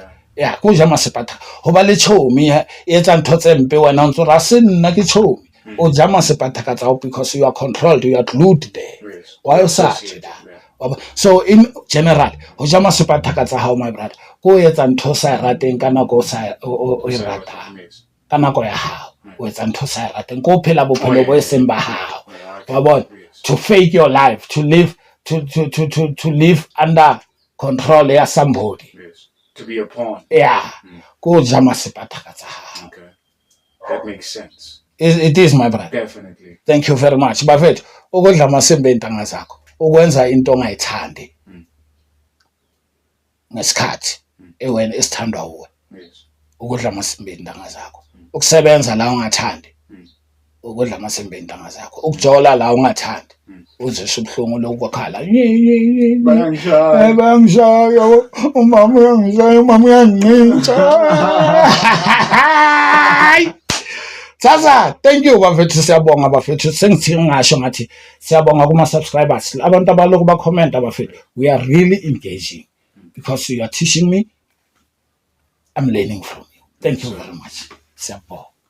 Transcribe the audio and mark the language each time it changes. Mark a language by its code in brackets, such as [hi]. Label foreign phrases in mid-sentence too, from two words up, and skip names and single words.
[st] Yeah, ko ja masepa thaka ho ba le chomi e etsa ntho tse mpe wena ntse ra se nna ke chomi o ja masepa thaka tsa [en] because you are controlled, you are glued there. Why you such that? So in general [st] ho ja masepa thaka tsa hao [en] my brother [st] ko etsa ntho sa rateng kana ko sa o rata kana ko ya hao o etsa ntho sa rateng ko phela bophelo bo eseng ba hao wa bona, [en] to fake your life, to live to live under control ya somebody. To be a pawn. Yeah. [st] Go ja masepa thaka tsa hao. [en] Okay. That makes sense. It is my brother. Definitely. Thank you very much. [zu] Bafethu, ukudla masembe intanga zakho, ukwenza into ongayithandi. Ngesikhathi ewena esithandwa uwe. [en] Yes. [zu] Ukudla masembe intanga zakho. Ukusebenza la ungathandi. Ukudla masembe intanga zakho. Ukujola la ungathandi. Uzwe ubhlungu lokwakhala. Bayangishaya, umama uyangishaya, umama uyanginca. Sasa, [en] thank you [zu] bafethu, siyabonga bafethu. Sengithi ngasho ngathi siyabonga kuma subscribers. Abantu abaloku ba comment bafethu. [en] We are really engaging because you are teaching me. I'm learning from you. Thank you very much. [zu] Siyabonga.